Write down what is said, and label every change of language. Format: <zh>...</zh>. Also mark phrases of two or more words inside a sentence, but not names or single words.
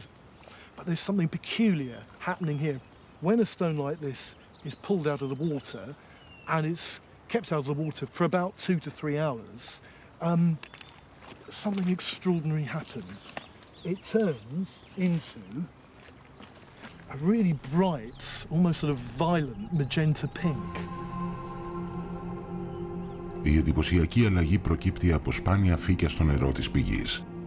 <en>But there's something peculiar happening here. When a stone like this is pulled out of the water and it's kept out of the water for about 2 to 3 hours, something extraordinary happens. It turns into a really bright, almost sort of violent magenta pink.</en> <el>Η εντυπωσιακή αλλαγή προκύπτει από σπάνια φύκια στο νερό της πηγής.</el>